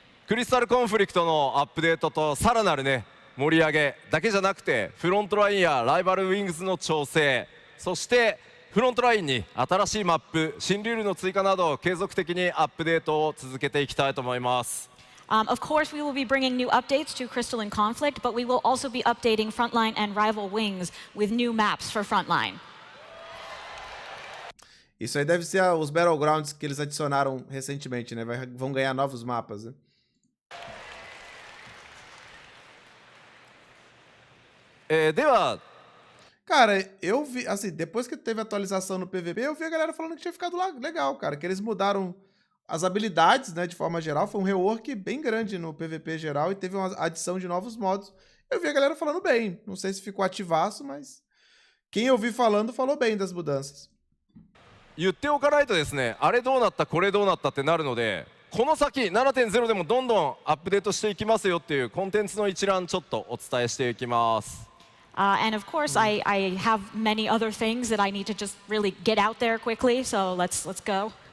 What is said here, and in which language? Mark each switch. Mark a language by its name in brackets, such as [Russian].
[Japanese] クリスタルコンフリクトのアップデートとさらなるね盛り上げだけじゃなくて、フロントラインやライバルウィングスの調整、そしてフロントラインに新しいマップ、新ルールの追加など継続的にアップデートを続けていきたいと思います。 [English] Of course, we will be bringing new updates to Crystal and Conflict, but we will also be updating Frontline and Rival Wings with new maps for Frontline. [Portuguese] Isso aí deve ser os Battlegrounds que eles adicionaram recentemente, né? Vão ganhar novos mapas, né? Cara, eu vi, assim, depois que teve atualização no PVP, eu vi a galera falando que tinha ficado legal, cara. Que eles mudaram as habilidades, né, de forma geral. Foi um rework bem grande no PVP geral e teve uma adição de novos modos. Eu vi a galera falando bem. Não sei se ficou ativaço, mas quem eu vi falando falou bem das mudanças. [Japanese] 言っておかないとですね、あれどうなったこれどうなったってなるので、この先 7.0 でもどんどんアップデートしていきますよっていうコンテンツの一覧ちょっとお伝えしていきます。 [English] And of course, I have many other things that I need to just really get out there quickly, so let's go.